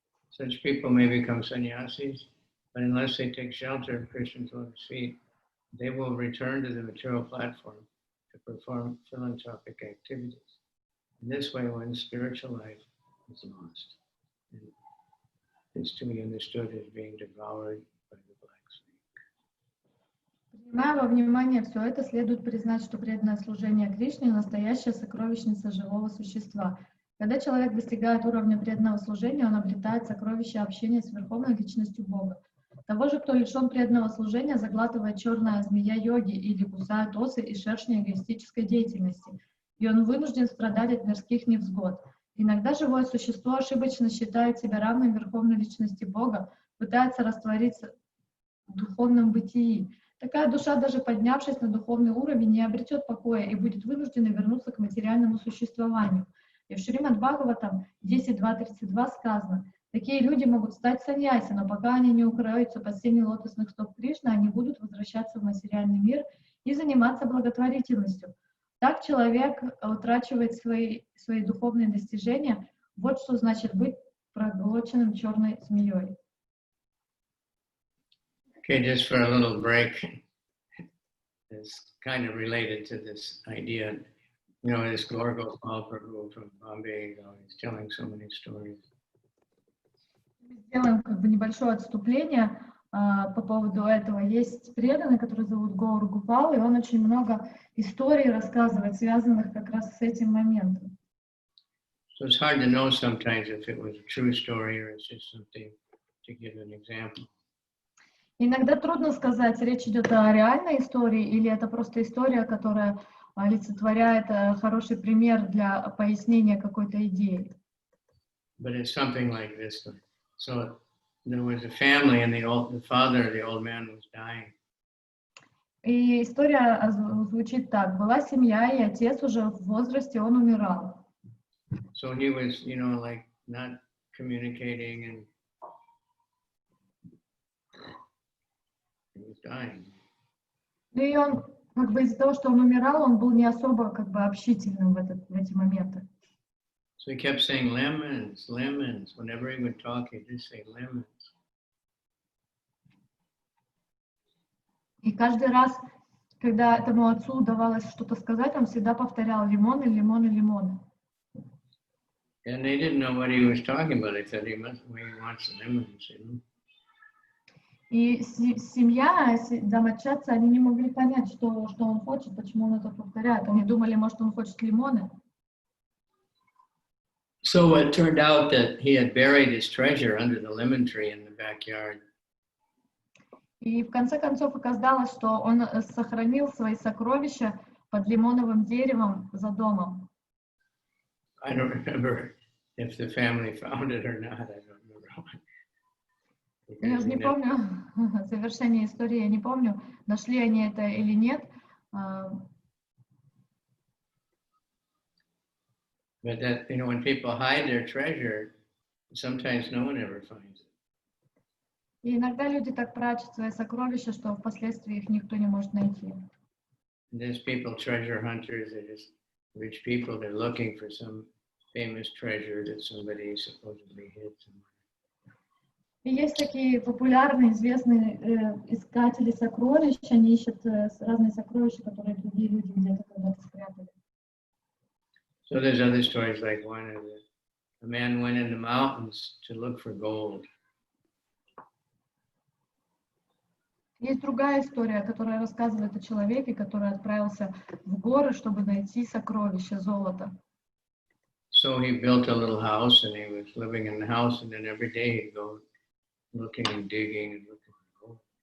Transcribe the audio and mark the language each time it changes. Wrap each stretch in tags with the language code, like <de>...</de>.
<en>Such people may become sannyasis, but unless they take shelter of Krishna's lotus feet, they will return to the material platform to perform philanthropic activities. In this way, one's spiritual life is lost. And it's to be understood as being devoured by the black snake.</en> <ru>Принимая во внимание все это, следует признать, что преданное служение Кришне — настоящая сокровищница живого существа. Когда человек достигает уровня преданного служения, он обретает сокровище общения с Верховной Личностью Бога. Того же, кто лишен преданного служения, заглатывает черная змея йоги или кусает осы и шершни эгоистической деятельности, и он вынужден страдать от мирских невзгод. Иногда живое существо ошибочно считает себя равным Верховной Личности Бога, пытается раствориться в духовном бытии. Такая душа, даже поднявшись на духовный уровень, не обретет покоя и будет вынуждена вернуться к материальному существованию. И в Шримад Бхагаватам 10.2.32 сказано: такие люди могут стать саньяси, но пока они не укроются под сенью лотосных стоп Кришны, они будут возвращаться в материальный мир и заниматься благотворительностью. Так человек утрачивает свои духовные достижения. Вот что значит быть проглоченным черной змеей.</ru> <en>Okay, just for a little break, it's kind of related to this idea. You know, this Gosvāmī from Bombay, he's telling so many stories.</en> <ru>Сделаем как бы небольшое отступление по поводу этого. Есть преданный, который зовут Гауру Гопал, и он очень много историй рассказывает, связанных как раз с этим моментом.</ru> <en>So it's hard to know sometimes if it was a true story or it's just something to give an example.</en> <ru>Иногда трудно сказать, речь идет о реальной истории или это просто история, которая олицетворяет хороший пример для пояснения какой-то идеи.</ru> <en>But it's something like this. So there was a family and the father of the old man was dying.</en> <ru>И история звучит так. Была семья, и отец уже в возрасте, он умирал.</ru> <en>So he was, you know, like not communicating, and he was dying.</en> <ru>Ну и он, как бы из-за того, что он умирал, он был не особо как бы общительным в эти моменты.</ru> <en>So he kept saying lemons, lemons. Whenever he would talk, he'd just say lemons.</en> <ru>И каждый раз, когда этому отцу удавалось что-то сказать, он всегда повторял лимоны, лимоны, лимоны.</ru> <en>And they didn't know what he was talking about. They said he wants lemons, you know.</en> <ru>И семья, домочадцы, они не могли понять, что он хочет, почему он это повторяет. Они думали, может, он хочет лимоны.</ru> <en>So it turned out that he had buried his treasure under the lemon tree in the backyard.</en> <ru>И в конце концов оказалось, что он сохранил свои сокровища под лимоновым деревом за домом.</ru> <en>I don't remember if the family found it or not. I don't remember.</en> <ru>Я уже не помню завершение истории, я не помню, нашли они это или нет.</ru> <en>But that, you know, when people hide their treasure, sometimes no one ever finds it.</en> <ru>И иногда люди так прячут свои сокровища, что впоследствии их никто не может найти.</ru> <en>And there's people, treasure hunters, they're just rich people, they're looking for some famous treasure that somebody supposedly hid somewhere.</en> <ru>И есть такие популярные, известные искатели сокровищ, они ищут разные сокровища, которые другие люди где-то когда-то спрятали.</ru> <en>So there's other stories like one of a man went in the mountains to look for gold.</en> <ru>Есть другая история, которая рассказывает о человеке, который отправился в горы, чтобы найти сокровища, золото.</ru> <en>So he built a little house and he was living in the house, and then every day he'd go looking and digging and looking for gold.</en>